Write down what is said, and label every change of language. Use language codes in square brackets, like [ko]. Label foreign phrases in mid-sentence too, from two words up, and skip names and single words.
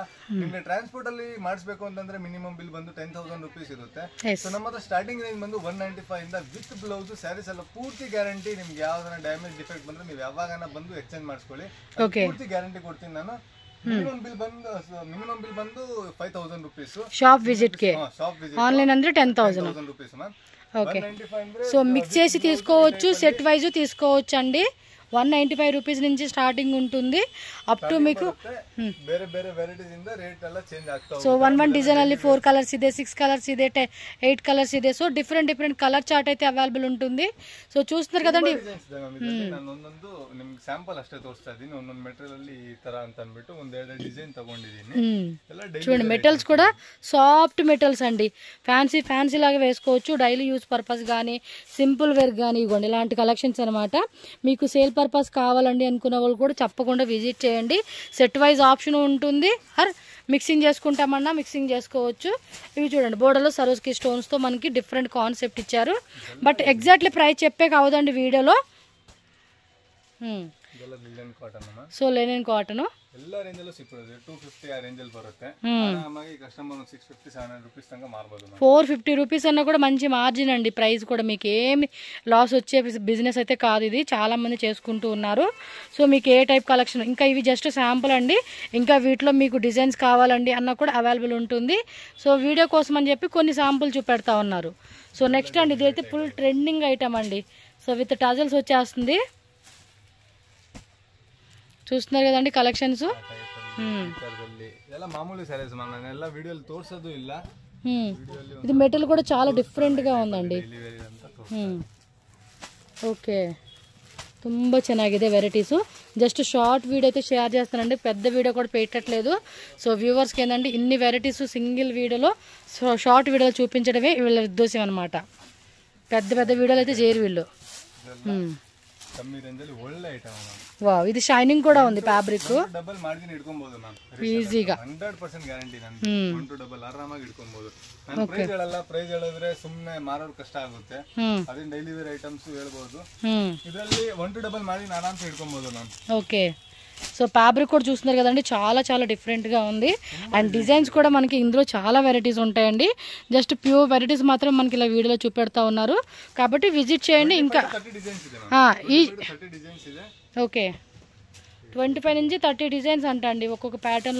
[kn] ನಿಮ್ಗೆ ಟ್ರಾನ್ಸ್ಪೋರ್ಟ್ ಅಲ್ಲಿ ಮಾಡಿಸ್ಬೇಕು ಅಂತಂದ್ರೆ [en] minimum bill [kn] ಬಂದು 10,000 ರುಪೀಸ್ ಇರುತ್ತೆ. ಸೊ ನಮ್ಮ ಹತ್ರ [en] starting range [kn] ಬಂದು 195 ಇಂದ [en] with blouse sarees [kn] ಎಲ್ಲ ಪೂರ್ತಿ ಗ್ಯಾರಂಟಿ. ನಿಮ್ಗೆ ಯಾವ್ದಾನ [en] damage defect [kn] ಬಂದ್ರೆ ನೀವು ಯಾವಾಗನ ಬಂದು ಎಕ್ಸ್ಚೇಂಜ್ ಮಾಡಿಸ್ಕೊಳ್ಳಿ, ಪೂರ್ತಿ ಗ್ಯಾರಂಟಿ ಕೊಡ್ತೀನಿ ನಾನು. [en] minimum bill [kn] ಬಂದು 5000 ರುಪೀಸ್ [en] shop visit కి. shop visit [kn] ఆన్లైన్ ಅಂದ್ರೆ 10,000 [te] రూపీస్ మ్యామ్. ఓకే. సో మిక్స్ చేసి తీసుకోవచ్చు, [en] set wise [te] తీసుకోవచ్చు అండి. 195 రూపీస్ నుంచి స్టార్టింగ్ ఉంటుంది [en] up to [te] మీకు [kn] ಬೇರೆ ಬೇರೆ ವೆರೈಟೀಸ್ ಇಂದ ರೇಟ್ ಎಲ್ಲ ಚೇಂಜ್ ಆಗ್ತಾ ಹೋಗುತ್ತೆ. [en] so one design [kn] ಅಲ್ಲಿ 4 కలర్స్ ಇದೆ, 6 కలర్స్ ಇದೆ, 8 కలర్స్ ಇದೆ. [te] సో [en] different colour chart [te] అయితే అవైలబుల్ ఉంటుంది. సో చూస్తున్నారు కదండి, [kn] ನಾನು ಒಂದೊಂದು ನಿಮ್ಗೆ ಸ್ಯಾಂಪಲ್ ಅಷ್ಟೇ ತೋರಿಸ್ತಾ ಇದ್ದೀನಿ. ಒಂದೊಂದು ಮೆಟೀರಿಯಲ್ ಅಲ್ಲಿ ಈ ತರ ಅಂತ ಅಂದ್ಬಿಟ್ಟು ಒಂದೆರಡು ಡಿಸೈನ್ ತಗೊಂಡಿದ್ದೀನಿ. [te] చూడండి మెటల్స్ కూడా [en] soft metals [te] అండి. ఫ్యాన్సీ లాగా వేసుకోవచ్చు. [en] daily use purpose [te] కానీ, [en] simple wear [te] కానీ, ఇవ్వండి ఇలాంటి కలెక్షన్స్ అనమాట. మీకు [en] sale purpose [te] కావాలండి అనుకున్న వాళ్ళు కూడా తప్పకుండా విజిట్ చేయండి. [en] set wise option [te] ఉంటుంది. ఆర్ మిక్సింగ్ చేసుకుంటామన్నా మిక్సింగ్ చేసుకోవచ్చు. ఇవి చూడండి, బోర్డర్లో సరోస్కి స్టోన్స్తో మనకి [en] different concept [te] ఇచ్చారు. [en] but exactly price [te] చెప్పే కావదండి వీడియోలో. [en] so linen cotton [kn] ಎಲ್ಲ ರೇಂಜ್ ಅಲ್ಲೂ ಸಿಗ್ತದೆ. 250 ಆ ರೇಂಜ್ ಅಲ್ಲಿ ಬರುತ್ತೆ. ಆರಾಮಾಗಿ ಕಸ್ಟಮರ್ 650-700 ರೂಪೀಸ್ ತನಕ ಮಾರಬಹುದು. [te] 450 రూపీస్ అన్న కూడా మంచి మార్జిన్ అండి. ప్రైస్ కూడా మీకు ఏమి లాస్ వచ్చే బిజినెస్ అయితే కాదు. ఇది చాలా మంది చేసుకుంటూ ఉన్నారు. సో మీకు ఏ [en] type collection, [te] ఇంకా ఇవి [en] just sample [te] అండి. ఇంకా వీటిలో మీకు డిజైన్స్ కావాలండి అన్న కూడా అవైలబుల్ ఉంటుంది. సో వీడియో కోసం అని చెప్పి కొన్ని శాంపుల్ చూపెడతా ఉన్నారు. [en] so next [te] అండి, ఇదైతే [en] full trending item [te] అండి. [en] so with tassels [te] వచ్చేస్తుంది. చూస్తున్నారు కదండి కలెక్షన్స్. మామూలు సారీస్ [kn] ಎಲ್ಲ ವಿಡಿಯೋಲಿ ತೋರಿಸೋದು ಇಲ್ಲ. [te] ఇది మెటల్ కూడా చాలా డిఫరెంట్ గా ఉందండి. ఓకే, [kn] ತುಂಬಾ ಚೆನ್ನಾಗಿದೆ వెరైటీస్. [en] just short video [te] అయితే షేర్ చేస్తానండి, పెద్ద వీడియో కూడా పెట్టట్లేదు. సో వ్యూవర్స్కి ఏంటంటే ఇన్ని వెరైటీస్ సింగిల్ వీడియోలో, షార్ట్ వీడియోలో చూపించడమే వీళ్ళ ఉద్దేశం అనమాట. పెద్ద వీడియోలు అయితే చేయరు వీళ్ళు. [en] ಕಮ್ಮಿ ರೇಂಜ್ [kn] ಅಲ್ಲಿ ಒಳ್ಳೆ [en] item ma'am. [kn] ವಾವ್, ಇದು ಶೈನಿಂಗ್ ಕೂಡ ఉంది ಫ್ಯಾಬ್ರಿಕ್. [en] double margin [kn] ಇಟ್ಕೊಬಹುದು ಮ್ಯಾಮ್, ಈಜಿగా 100% ಗ್ಯಾರಂಟಿ. ನಾನು 1 to ಡಬಲ್ ಆರಾಮಾಗಿ ಇಟ್ಕೊಬಹುದು. ನಾನು ಪ್ರೈಸ್ ಹೇಳಲ್ಲ. ಪ್ರೈಸ್ ಹೇಳಿದ್ರೆ ಸುಮ್ಮನೆ ಮಾರೋರು ಕಷ್ಟ ಆಗುತ್ತೆ. ಅದನ್ನ [en] daily wear items [kn] ಹೇಳ್ಬಹುದು. ಇದರಲ್ಲಿ 1 to [en] double margin [kn] ಆರಾಮ್ಸೆ ಇಟ್ಕೊಬಹುದು ಮ್ಯಾಮ್. ಓಕೆ. [te] సో ఫ్యాబ్రిక్ కూడా చూస్తున్నారు కదండి, చాలా చాలా డిఫరెంట్గా ఉంది. అండ్ డిజైన్స్ కూడా మనకి ఇందులో చాలా వెరైటీస్ ఉంటాయండి. [en] just pure varieties [te] మాత్రం మనకి ఇలా వీడియోలో చూపెడతా ఉన్నారు, కాబట్టి విజిట్ చేయండి. ఇంకా ఈ ఓకే 25 నుంచి 30 డిజైన్స్ అంట అండి ఒక్కొక్క ప్యాటర్న్లో.